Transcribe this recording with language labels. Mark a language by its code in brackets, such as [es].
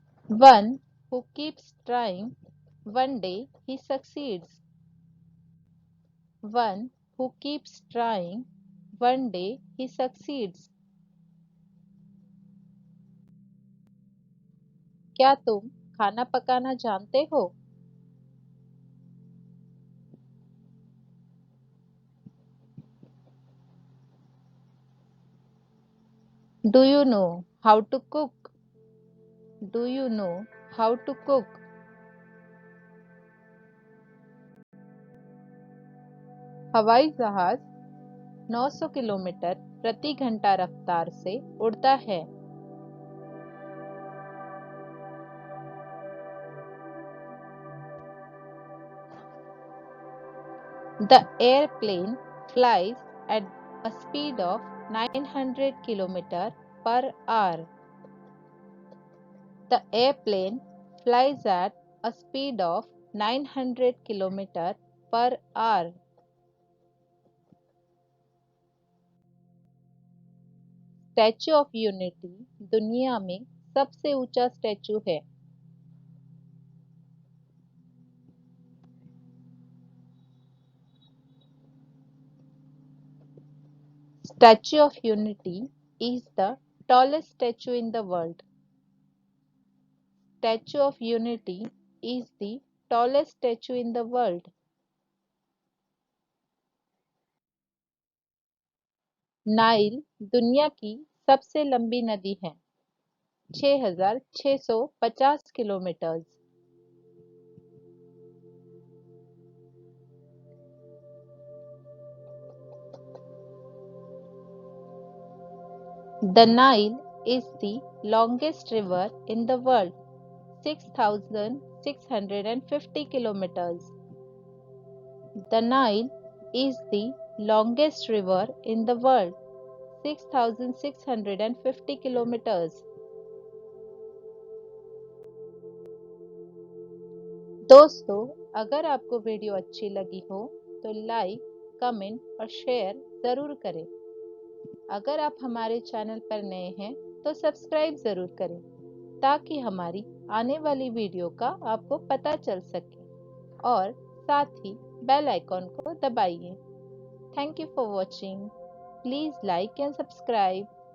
[en] One who keeps trying, one day he succeeds. One who keeps trying, one day he succeeds. [hi] क्या तुम खाना पकाना जानते हो? [en] Do you know how to cook? Do you know how to cook? [hi] हवाई जहाज 900 kilometre प्रति घंटा रफ्तार से उड़ता है. [en] The airplane flies at a speed of 900 km per hour. The airplane flies at a speed of 900 km per hour. [hi] Statue of unity दुनिया में सबसे ऊंचा स्टैच्यू है. [en] Statue of Unity is the tallest statue in the world. Statue of Unity is the tallest statue in the world. [hi] Nile दुनिया की सबसे लंबी नदी है. 6,650 kilometre. [en] The Nile is the longest river in the world, 6,650 kilometers. The Nile is the longest river in the world, 6,650 kilometers. [hi] दोस्तों, अगर आपको video अच्छी लगी हो तो लाइक, कमेंट और शेयर ज़रूर करें. अगर आप हमारे चैनल पर नए हैं तो सब्सक्राइब ज़रूर करें ताकि हमारी आने वाली वीडियो का आपको पता चल सके और साथ ही बेल आइकॉन को दबाइए. [en] Thank you for watching. Please like and subscribe.